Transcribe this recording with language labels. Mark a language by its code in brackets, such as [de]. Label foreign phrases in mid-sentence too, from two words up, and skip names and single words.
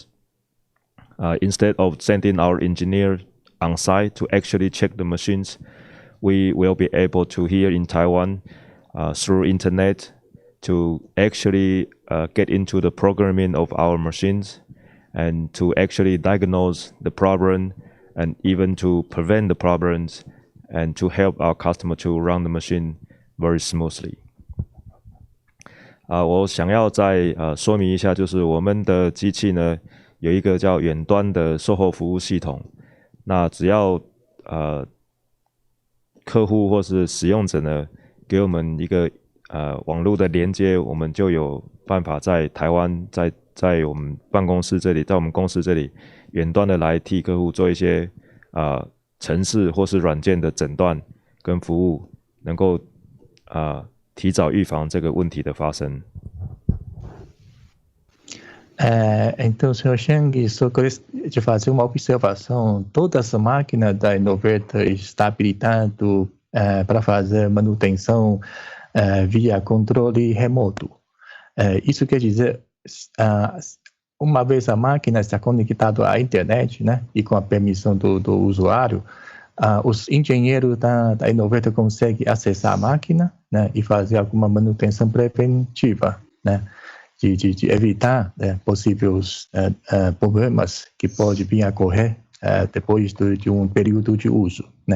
[en] Instead of sending our engineer on site to actually check the machines, we will be able to here in Taiwan through internet to actually get into the programming of our machines and to actually diagnose the problem and even to prevent the problems and to help our customer to run the machine very smoothly. [zh] 我想要再说明一下，就是我们的机器呢有一个叫远端的售后服务系统。那只要客户或是使用者呢给我们一个网络的连接，我们就有办法在台湾在我们办公室这里，在我们公司这里远端的来替客户做一些程式或是软件的诊断跟服务，能够提早预防这个问题的发生。 [pt] Então, senhor Chang, só gostaria de fazer uma observação. Todas as máquinas da Innovator estão habilitadas para fazer manutenção via controle remoto. Isso quer dizer, uma vez a máquina está conectada à internet, né, e com a permissão do usuário, os engenheiros da Innovator conseguem acessar a máquina, né, e fazer alguma manutenção preventiva, né, de evitar possíveis problemas que podem vir a ocorrer depois de um período de uso, né.